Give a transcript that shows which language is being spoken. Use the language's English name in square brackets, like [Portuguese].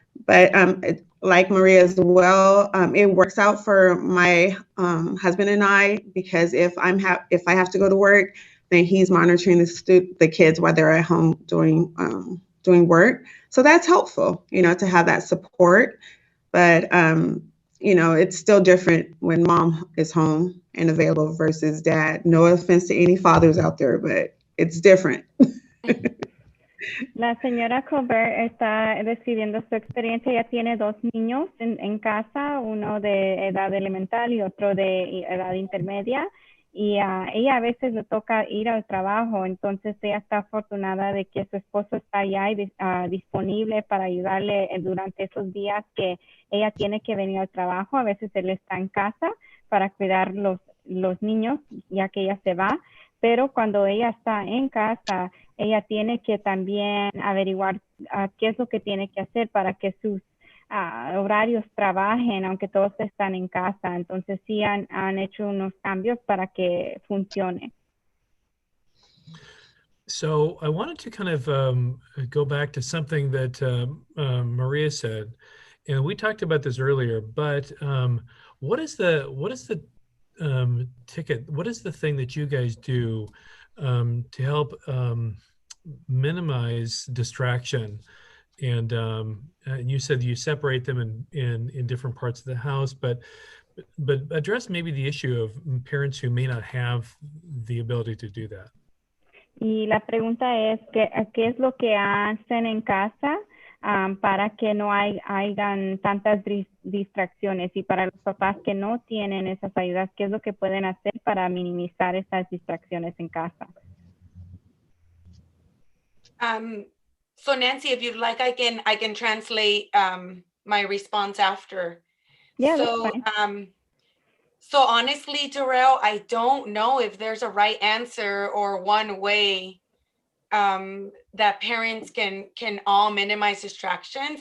[English] But like Maria as well, it works out for my husband and I because if I have to go to work, then he's monitoring the kids while they're at home doing work. So that's helpful, you know, to have that support. But you know, it's still different when mom is home and available versus dad. No offense to any fathers out there, but it's different. [Spanish] La señora Colbert está describiendo su experiencia. Ella tiene 2 niños en casa, uno de edad elemental y otro de edad intermedia. y ella a veces le toca ir al trabajo, entonces ella está afortunada de que su esposo está allá y disponible para ayudarle durante esos días que ella tiene que venir al trabajo. A veces él está en casa para cuidar los niños, ya que ella se va, pero cuando ella está en casa, ella tiene que también averiguar qué es lo que tiene que hacer para que sus horarios trabajen, aunque todos están en casa. Entonces sí han hecho unos cambios para que funcione. [English] So I wanted to kind of go back to something that Maria said, and we talked about this earlier. But what is the ticket? What is the thing that you guys do to help minimize distraction? And you said you separate them in different parts of the house, but address maybe the issue of parents who may not have the ability to do that. [Spanish] Y la pregunta es, ¿qué es lo que hacen en casa para que no hayan tantas distracciones? Y para los papás que no tienen esas ayudas, ¿qué es lo que pueden hacer para minimizar esas distracciones en casa? [English] So Nancy, if you'd like, I can translate my response after. Yeah, so that's fine. So honestly, Darrell, I don't know if there's a right answer or one way that parents can all minimize distractions.